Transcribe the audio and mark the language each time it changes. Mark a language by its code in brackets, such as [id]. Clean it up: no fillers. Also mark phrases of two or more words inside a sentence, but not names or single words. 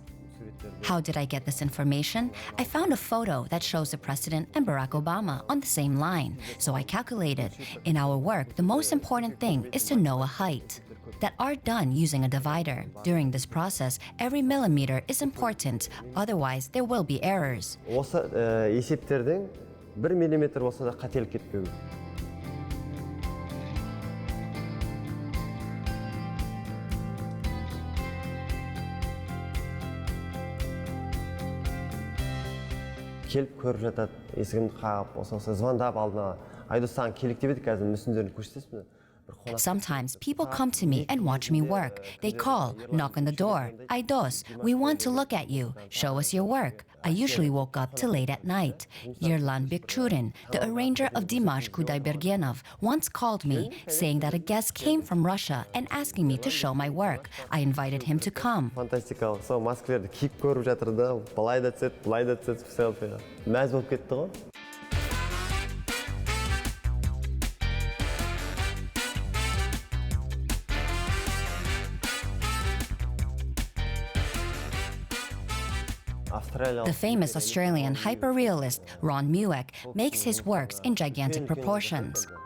[en] How did I get this information? I found a photo that shows the president and Barack Obama on the same line. So I calculated. In our work, the most important thing is to know a height. That are done using a divider. During this process, every millimeter is important. Otherwise, there will be errors. [kk] Осы есептердің 1 миллиметр болса да қателік кетпеу. Келіп көріп жатады, есігімді қағып, осы звондап алдына. Айдос, саған келік деп еді, қазір мүсіндерін көрсетесіз бе? [en] Sometimes people come to me and watch me work. They call, knock on the door. Aydos, we want to look at you. Show us your work. I usually woke up till late at night. Yerlan Bikchurin, the arranger of Dimash Kudaibergenov, once called me, saying that a guest came from Russia and asking me to show my work. I invited him to come. [kk] Фантастикалық. Сол маскалерді киіп көріп жатыр да, былай да түседі, былай да түседі, селфиға. Мәз болып кетті ғой. [en] The famous Australian hyperrealist Ron Mueck makes his works in gigantic proportions.